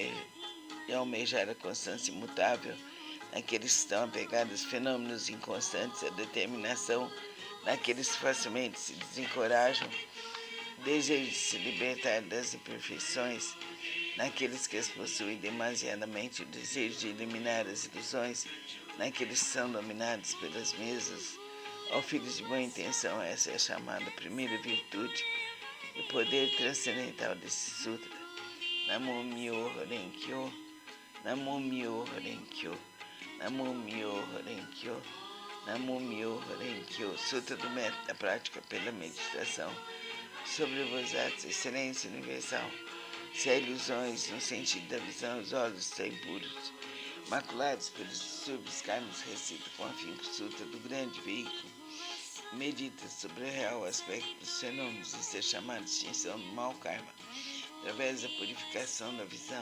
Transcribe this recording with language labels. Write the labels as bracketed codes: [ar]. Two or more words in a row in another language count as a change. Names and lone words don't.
[pt] de almejar a constância imutável, naqueles que estão apegados a fenômenos inconstantes, a determinação, naqueles que facilmente se desencorajam, o desejo de se libertar das imperfeições, naqueles que as possuem demasiadamente, o desejo de eliminar as ilusões, naqueles que são dominados pelas mesas. Ó filhos de boa intenção, essa é a chamada primeira virtude, o poder transcendental desse sutra. [ja] 南無妙法蓮華経、南無妙法蓮華経、南無妙法蓮華経、南無妙法蓮華経. [pt] Sutra do método da prática pela meditação. Sobre os atos, excelência universal. Se há ilusões no sentido da visão, os olhos estão impuros, maculados pelos distúrbios kármicos, recita com afinco o sutra do grande veículo. Medita sobre o real aspecto dos fenômenos, isso é chamado de extinção do mau karma, através da purificação da visão.